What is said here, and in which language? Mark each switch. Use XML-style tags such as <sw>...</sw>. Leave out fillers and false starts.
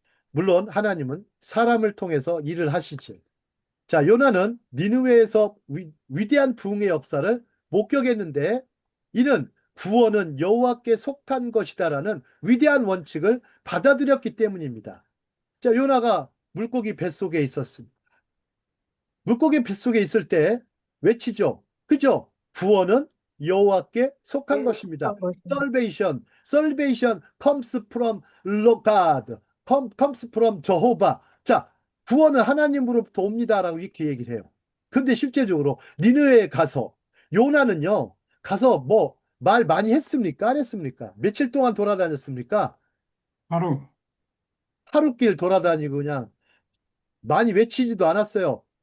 <ko>물론 하나님은 사람을 통해서 일을 하시죠. 자, 요나는 니느웨에서 위대한 부흥의 역사를 목격했는데 이는 구원은 여호와께 속한 것이다라는 위대한 원칙을 받아들였기 때문입니다. 자, 요나가 물고기 뱃속에 있었습니다. 물고기 뱃속에 있을 때 외치죠. 그죠? 구원은 여호와께 속한 것입니다.</ko> <en>Salvation comes from God, comes from Jehovah.</en> <ko>자, 구원은 하나님으로부터 옵니다라고 이렇게 얘기를 해요. 근데 실제적으로 니느웨에 가서 요나는요, 가서 뭐 말 많이 했습니까? 안 했습니까? 며칠 동안 돌아다녔습니까? 바로 하루길 돌아다니고 그냥 많이 외치지도 않았어요.</ko>